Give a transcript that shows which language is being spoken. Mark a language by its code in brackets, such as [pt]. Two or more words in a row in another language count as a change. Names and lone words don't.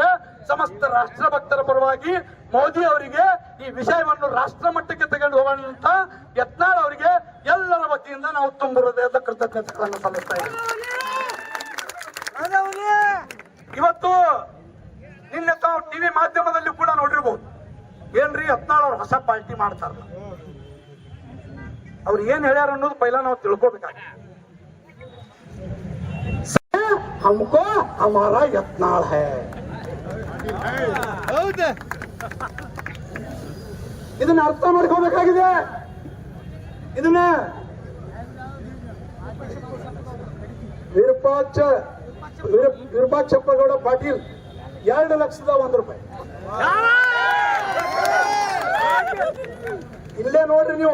[kn] ಸಮಸ್ತ ರಾಷ್ಟ್ರ ಭಕ್ತರ ಪರವಾಗಿ ಮೋದಿ ಅವರಿಗೆ ಈ ವಿಷಯವನ್ನು ರಾಷ್ಟ್ರ ಮಟ್ಟಕ್ಕೆ ತೆಗೆದು ಹೋಗೋಣ ಅಂತ ಯತ್ನಾಳ್ ಅವರಿಗೆ ಎಲ್ಲರ ವತಿಯಿಂದ ನಾವು ತುಂಬ ಹೃದಯದ ಕೃತಜ್ಞತೆಗಳನ್ನು ಸಲ್ಲಿಸ್ತಾ ಇದ್ದೀವಿ. ಇವತ್ತು ನಿನ್ನೆ ತಾವು ಟಿವಿ ಮಾಧ್ಯಮದಲ್ಲಿ ಕೂಡ ನೋಡಿರ್ಬೋದು, ಏನ್ರಿ ಯತ್ನಾಳ್ ಅವ್ರು ಹೊಸ ಪಾರ್ಟಿ ಮಾಡ್ತಾರಲ್ಲ, ಅವ್ರು ಏನ್ ಹೇಳ್ಯಾರ ಅನ್ನೋದು ಪೈಲ ನಾವು ತಿಳ್ಕೋಬೇಕಾಗಿ. [hi] हमको हमारा यत्नाल है, [kn] ಇದನ್ನ ಅರ್ಥ ಮಾಡ್ಕೋಬೇಕಾಗಿದೆ. ಇದನ್ನ ವಿರೂಪಾಕ್ಷಪ್ಪಗೌಡ ಪಾಟೀಲ್ 2,01,000 ರೂಪಾಯಿ ಇಲ್ಲೇ ನೋಡ್ರಿ ನೀವು.